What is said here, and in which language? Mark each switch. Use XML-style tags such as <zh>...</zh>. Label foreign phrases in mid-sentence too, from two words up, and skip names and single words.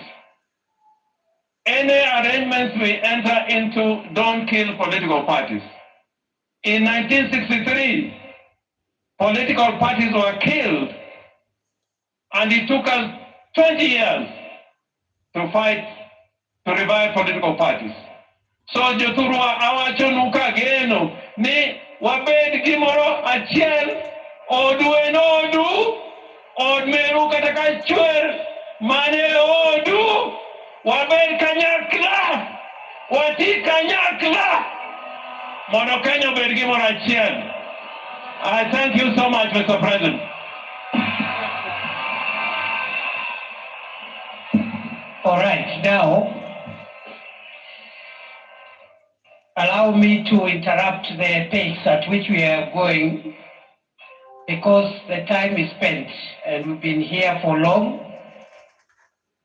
<en>Any arrangements we enter into don't kill political parties. In 1963, political parties were killed, and it took us 20 years to fight to revive political parties.</en> <luo>So joturwa awachonuka geno ni wabed gimoro achiel odu en odu od meru kata ka chwer mane odu wabed kanyakla wati kanyakla mondo Kenya obed gimoro achiel.</luo> <en>I thank you so much, Mr. President. All right, now allow me to interrupt the pace at which we are going, because the time is spent and we've been here for long.</en>